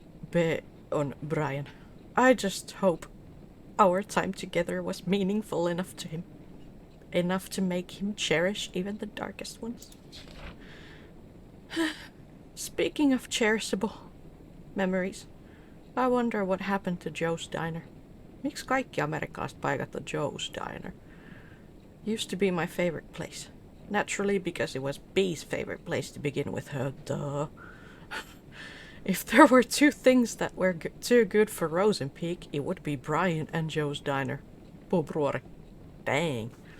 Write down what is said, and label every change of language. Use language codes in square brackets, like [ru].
[en] B on Brian. I just hope our time together was meaningful enough to him. Enough to make him cherish even the darkest ones. Speaking of cherishable memories, I wonder what happened to Joe's Diner. [fi] Miksi kaikki amerikkalaiset paikat on Joe's Diner? [en] Used to be my favorite place. Naturally, because it was B's favorite place to begin with, duh. If there were 2 things that were too good for Rosenpeak, it would be Brian and Joe's Diner. Pobrore. Dang.